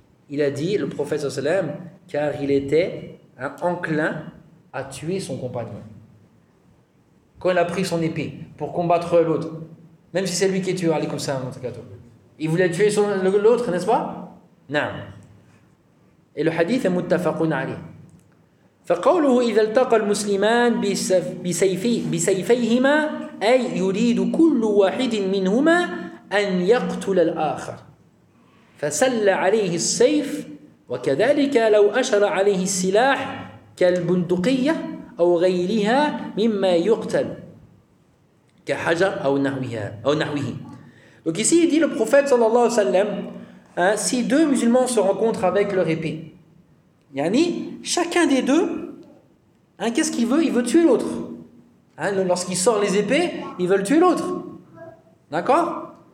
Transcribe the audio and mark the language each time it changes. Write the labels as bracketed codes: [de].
[fr] Il a dit, le prophète sallallahu alayhi wa sallam, car il était enclin à tuer son compagnon. Quand il a pris son épée pour combattre l'autre, même si c'est lui qui est tué, il voulait tuer l'autre, n'est-ce pas ? Non. Et le hadith est muttafaqun alayh. [ar] فقوله إذا التقى المسلمان بسيفيهما أي يريد كل واحد منهما أن يقتل الآخر. فسل عليه السيف وكذلك لو أشر عليه السلاح كالبندقية أو غيرها مما يقتل كحجر أو نحوه. [fr] Donc ici il dit le prophète sallallahu alayhi wa sallam, si deux musulmans se rencontrent avec leur épée, yani chacun des deux, qu'est-ce qu'il veut? Il veut tuer l'autre, lorsqu'il sort les épées, ils veulent tuer l'autre, d'accord?